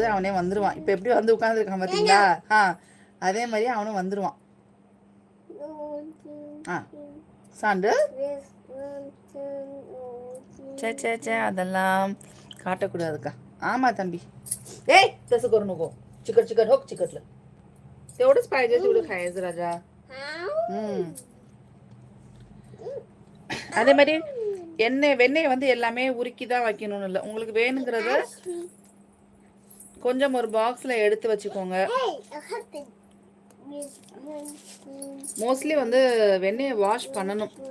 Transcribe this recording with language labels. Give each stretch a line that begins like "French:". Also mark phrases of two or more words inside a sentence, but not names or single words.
Tamil: அவனே வந்துடுவான். இப்போ எப்படி வந்து உட்காந்துருக்கான் பார்த்தீங்களா, அதே மாதிரி அவனும் வந்துடுவான். சாண்டு சே அதெல்லாம் காட்டக்கூடாதுக்கா. ஆமாம் தம்பி.
Marathi: ஏய் तसं करू नको. चिकट हो चिकटलं तेवढंच पाहिजे, तेवढं खायचं राजा.
Tamil: அதே மாதிரி வெண்ணெய் வந்து எல்லாமே உருக்கி தான் வைக்கணும்னு இல்லை. உங்களுக்கு வேணுங்கிறத கொஞ்சம் ஒரு பாக்ஸில் எடுத்து வச்சுக்கோங்க. மோஸ்ட்லி வந்து வெண்ணெயை வாஷ் பண்ணணும்.